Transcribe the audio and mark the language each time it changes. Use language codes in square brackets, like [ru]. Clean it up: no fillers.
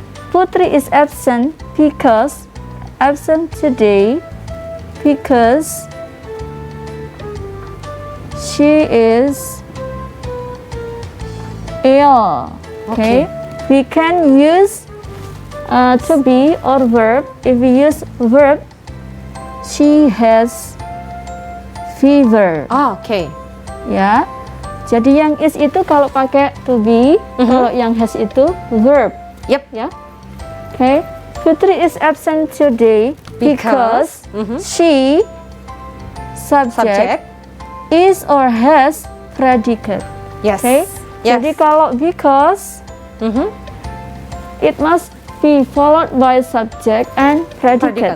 [en] Putri is absent because absent today because she is ill. Okay, we can use to be or verb. If we use verb, she has fever. Oh, oke. Ya. [id] Jadi yang is itu kalau pakai to be, kalau yang has itu verb. Yep. Ya. Oke. [en] Putri is absent today because she subject is or has predicate. Yes. Oke. Yes. [id] Jadi kalau [en] because it must be followed by subject and predicate.